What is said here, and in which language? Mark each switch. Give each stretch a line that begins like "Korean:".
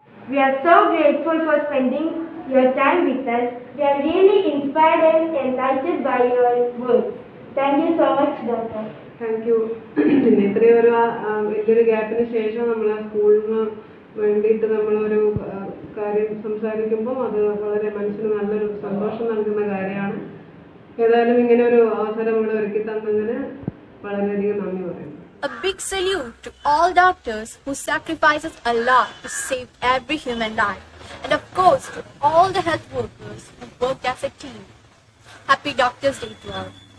English: We are so grateful for spending your time with us. We are really inspired and enlightened by your words. Thank you so much, Doctor. Thank you.
Malayalam: പിന്നെ ഇത്രയും വലിയൊരു ഗ്യാപ്പിന് ശേഷം നമ്മൾ ആ സ്കൂളിന് വേണ്ടിയിട്ട് നമ്മളൊരു കാര്യം സംസാരിക്കുമ്പോൾ അത് വളരെ മനസ്സിന് നല്ലൊരു സന്തോഷം നൽകുന്ന കാര്യമാണ്. ഏതായാലും ഇങ്ങനെ ഒരു അവസരം ഇവിടെ ഒരുക്കി തന്നതിന് വളരെയധികം നന്ദി പറയുന്നു.
English: A big salute to all doctors who sacrifices a lot to save every human life. And of course to all the health workers who work as a team. Happy Doctors' Day to all.